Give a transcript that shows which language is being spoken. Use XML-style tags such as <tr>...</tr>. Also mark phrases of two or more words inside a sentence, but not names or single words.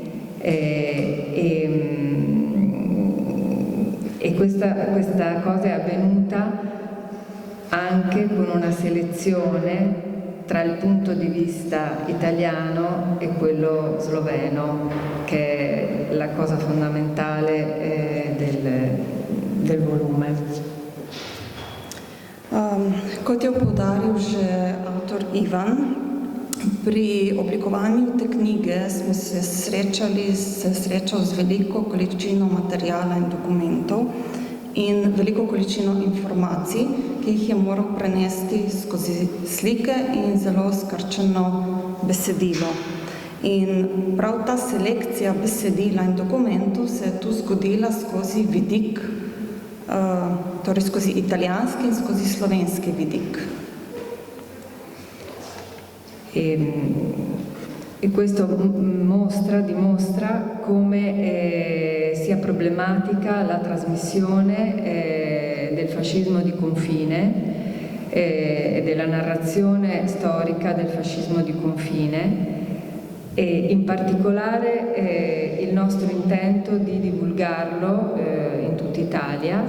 <it>e questa cosa è avvenuta anche con una selezione tra il punto di vista italiano e quello sloveno, che è la cosa fondamentale del volume.</it> <sl>Kot je poudaril že avtor Ivan, pri oblikovanju te knjige smo se srečal z veliko količino materijala in dokumentov in veliko količino informacij, ki jih je moral prenesti skozi slike in zelo skrčeno besedilo. In prav ta selekcija besedila in dokumentov se je tu zgodila skozi vidik, torej skozi italijanski in skozi slovenski vidik.</sl> <it>E questo dimostra come sia problematica la trasmissione del fascismo di confine e della narrazione storica del fascismo di confine, e in particolare il nostro intento di divulgarlo in tutta Italia.</it>